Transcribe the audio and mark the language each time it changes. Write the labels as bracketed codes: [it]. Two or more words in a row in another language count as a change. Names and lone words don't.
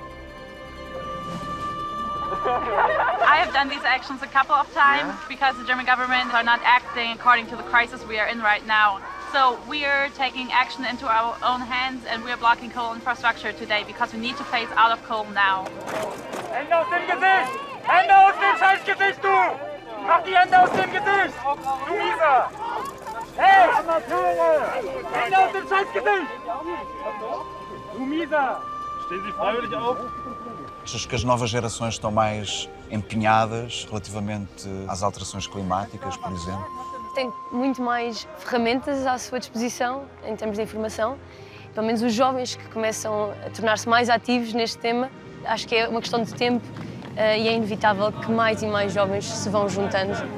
[en] I have done these actions a couple of times because the German government are not acting according to the crisis we are in right now. So we are taking action into our own hands and we are blocking coal infrastructure today because we need to phase out of coal now. [de] Hände aus dem Gesicht! Hände aus dem Scheißgesicht, du! Mach die Hände aus dem Gesicht! Du Mieser! Hey! Hände auf dem Scheißgesicht! Du Mieser! Stehen Sie freiwillig auf? [pt] Achas que as novas gerações estão mais empenhadas relativamente às alterações climáticas, por exemplo? Tem muito mais ferramentas à sua disposição em termos de informação. Pelo menos os jovens que começam a tornar-se mais ativos neste tema, acho que é uma questão de tempo e é inevitável que mais e mais jovens se vão juntando.